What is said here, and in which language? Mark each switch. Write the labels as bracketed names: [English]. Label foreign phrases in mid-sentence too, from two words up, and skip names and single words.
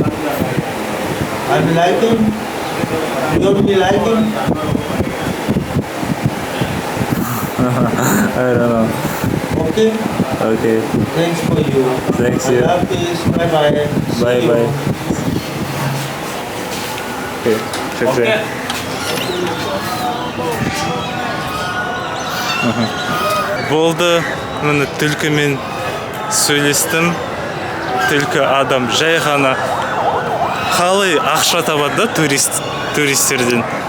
[English] I'm liking. You don't be liking? I don't know. Okay. Okay. Thanks for you. Thanks you. [Urdu] Allah Hafiz. [English] Bye bye. Bye See you. bye. Okay. Şükran. [Kazakh] Болды. Міне түлкімен сөйлестім. Түлкі адам жай ғана қалай ақша табады да туристерден.